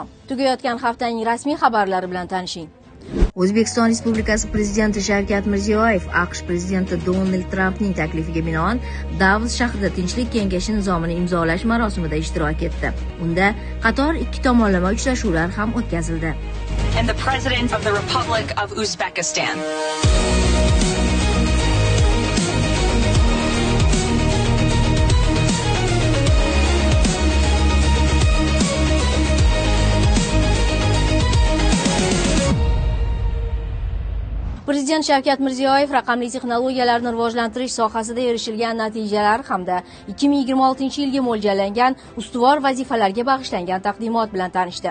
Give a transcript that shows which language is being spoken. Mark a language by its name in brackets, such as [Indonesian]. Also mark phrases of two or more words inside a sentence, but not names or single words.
[Uzbek] Tugayotgan haftaning rasmiy xabarlari bilan tanishing. O'zbekiston Respublikasi Prezidenti Shavkat Mirziyoyev AQSh Prezidenti Donald Trampning taklifiga binoan Davos shahrida Tinchlik kengashi nizomini imzolash marosimida ishtirok etdi. Unda qator ikki tomonlama uchrashuvlar ham o'tkazildi. [English] And the President of the Republic of Uzbekistan. [Uzbek] Prezident Shavkat Mirziyoyev raqamli texnologiyalarni rivojlantirish sohasida erishilgan natijalar hamda 2026-yilga mo'ljallangan ustuvor vazifalarga bag'ishlangan taqdimot bilan tanishdi.